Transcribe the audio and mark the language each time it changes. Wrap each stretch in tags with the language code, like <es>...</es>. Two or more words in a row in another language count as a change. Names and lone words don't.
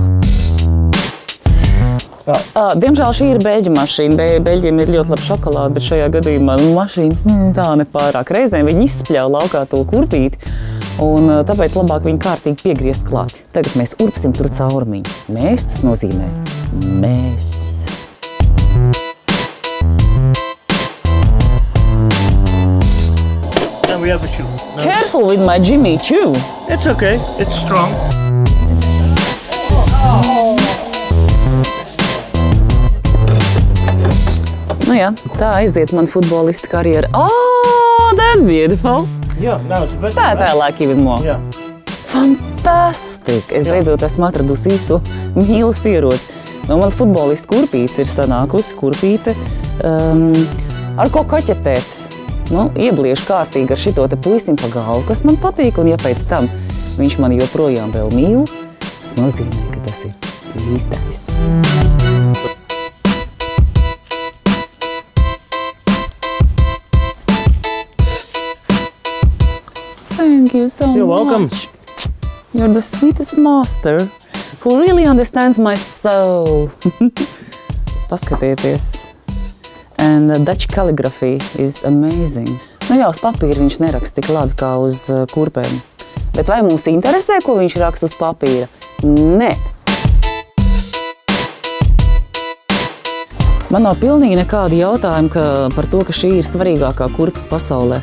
<lv>Diemžēl šī ir beļģu mašīna. Beļģiem ir ļoti laba šokolāde, bet šajā gadījumā mašīnas tā nepārāk. Reizēm viņi izspļauj laukā to kurpīti, un tāpēc labāk viņu kārtīgi piegriezt klāt. Tagad mēs urpsim tur caurumiņu. Mēs, tas nozīmē mēs.</lv> <en>And we have a shoe. No, Careful with my Jimmy Choo. it's okay. It's strong.</en> <lv>Nu jā, tā aiziet man futbolista karjera.</lv> <en>Oh, that's beautiful. Yeah, now it's better. That I like even more. Yeah. Fantastic!</en> <lv>Es beidzot esmu atradusi īsto mīlas ieroci. No manas futbolista kurpītes ir sanākusi kurpīte ar ko kaķetēt. Nu, iebliešu kārtīgi ar šito te puisim pa galvu, kas man patīk, un ja pēc tam viņš mani joprojām vēl mīl, tas nozīmē, ka tas ir īstais.</lv> <en>Thank you so You're welcome. much. You're the sweetest master who really understands my soul.</en> <lv>Paskatieties.</lv> <en>And the Dutch calligraphy is amazing.</en> <lv>Nu jā, uz papīra viņš neraksta tik labi kā uz kurpēm. Bet vai mums interesē, ko viņš raksta uz papīra? Nē. Man nav pilnīgi nekādi jautājumi par to, ka šī ir svarīgākā kurpa pasaulē.</lv>